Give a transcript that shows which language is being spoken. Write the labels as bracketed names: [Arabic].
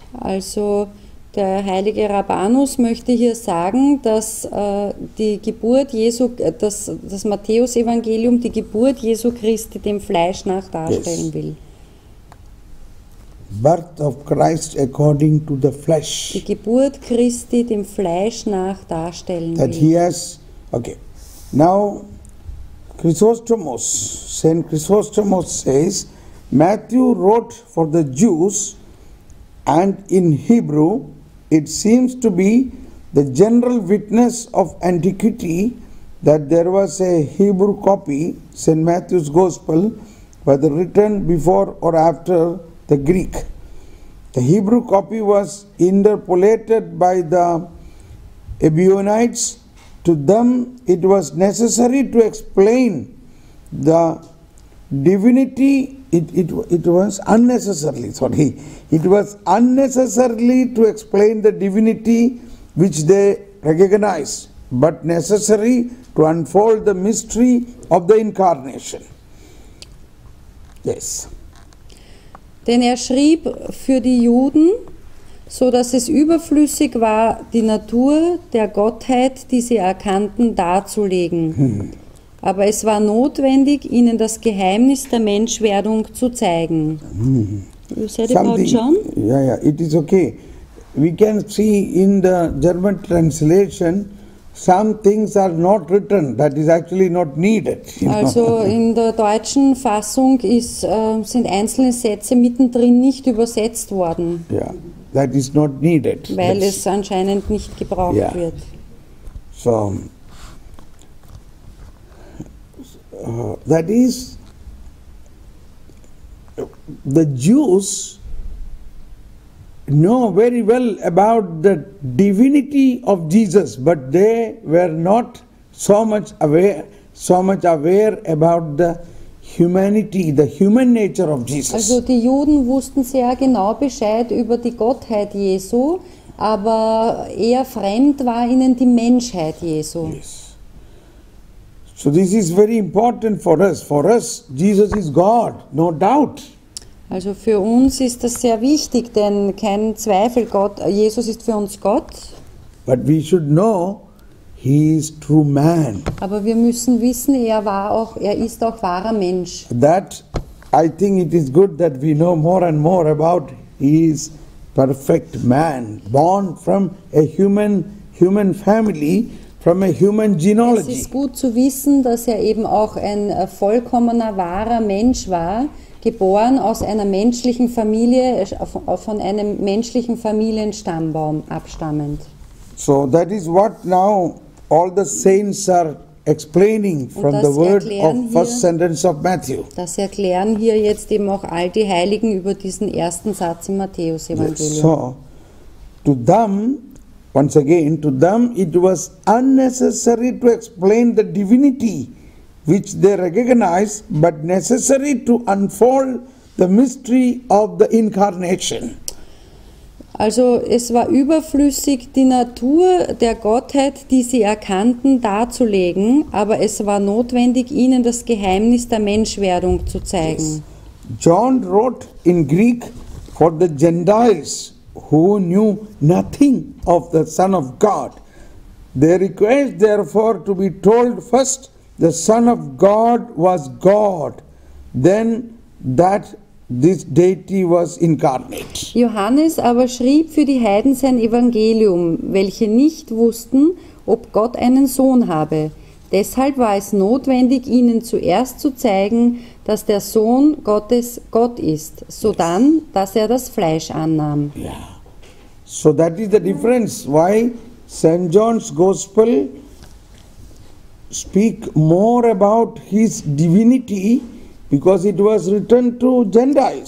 [German] Also der heilige Rabbanus möchte hier sagen, dass die Geburt Jesu, das Matthäusevangelium die Geburt Jesu Christi dem Fleisch nach darstellen will. [English] Birth of Christ according to the flesh. [German] Die Geburt Christi dem Fleisch nach darstellen [English] That [German] will. [English] he has, okay. Now, Saint Chrysostomos says, Matthew wrote for the Jews, and in Hebrew, it seems to be the general witness of antiquity that there was a Hebrew copy, St. Matthew's Gospel, whether written before or after the Greek. The Hebrew copy was interpolated by the Ebionites. To them, it was necessary to explain the divinity. It was unnecessarily to explain the divinity which they recognized, but necessary to unfold the mystery of the incarnation. Yes. [German] Denn er schrieb für die Juden, so dass es überflüssig war, die Natur der Gottheit, die sie erkannten, darzulegen. Aber es war notwendig, ihnen das Geheimnis der Menschwerdung zu zeigen. [English] You said about John? Yeah, it is okay. We can see in the German translation, some things are not written, that is actually not needed. [German] Also in der deutschen Fassung sind einzelne Sätze mittendrin nicht übersetzt worden, [English] Yeah, that is not needed. [German] weil es anscheinend nicht gebraucht wird. [English] So, that is, the Jews know very well about the divinity of Jesus, but they were not so much aware about the humanity, the human nature of Jesus. [German] Also die Juden wussten sehr genau Bescheid über die Gottheit Jesu, aber eher fremd war ihnen die Menschheit Jesu. [English] Yes. So this is very important for us. For us, Jesus is God, no doubt. [German] Also für uns ist das sehr wichtig, denn kein Zweifel, Jesus ist für uns Gott. [English] But we should know he is true man. [German] Aber wir müssen wissen, er ist auch wahrer Mensch. [English] That I think it is good that we know more and more about his perfect man, born from a human family, from a human [German] Es [English] genealogy. [German] ist gut zu wissen, dass er eben auch ein vollkommener, wahrer Mensch war, geboren aus einer menschlichen Familie, von einem menschlichen Familienstammbaum abstammend. [English] So that is what now all the saints are explaining from [German] das [English] the word [German] erklären [English] of first [German] hier- [English] sentence of Matthew. [German] Das erklären hier jetzt eben auch all die Heiligen über diesen ersten Satz im Matthäus-Evangelium. [English] So, to them, once again, to them it was unnecessary to explain the divinity which they recognize, but necessary to unfold the mystery of the incarnation. [German] Also es war überflüssig, die Natur der Gottheit, die sie erkannten, darzulegen, aber es war notwendig, ihnen das Geheimnis der Menschwerdung zu zeigen. [English] John wrote in Greek for the Gentiles who knew nothing of the Son of God. They request therefore to be told first the Son of God was God, then that this deity was incarnate. [German] Johannes aber schrieb für die Heiden sein Evangelium, welche nicht wussten, ob Gott einen Sohn habe. Deshalb war es notwendig, ihnen zuerst zu zeigen, dass der Sohn Gottes Gott ist, sodann, dass er das Fleisch annahm. [English] Yeah. So that is the difference why St. John's Gospel speak more about his divinity, because it was written to Gentiles.